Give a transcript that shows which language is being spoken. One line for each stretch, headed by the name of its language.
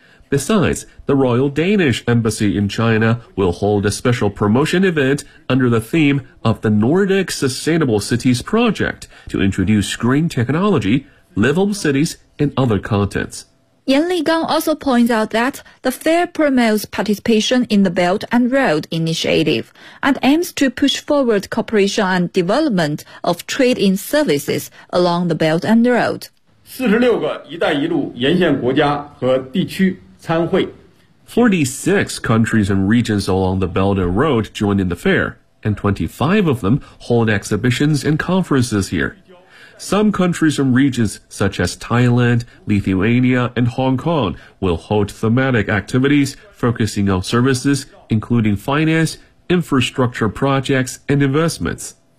English: Besides, the Royal Danish Embassy in China will hold a special promotion event under the theme of the Nordic Sustainable Cities Project to introduce green technology, livable cities, and other contents. Yan Ligang also points out that the fair promotes participation in the Belt and Road Initiative and aims to push forward cooperation and development of trade in services along the Belt and Road.
Chinese: 46个一带一路沿线国家和地区参会。
English: 46 countries and regions along the Belt and Road joined in the fair, and 25 of them hold exhibitions and conferences here. Some countries and regions, such as Thailand, Lithuania, and Hong Kong, will hold thematic activities focusing on services, including finance, infrastructure projects, and investments.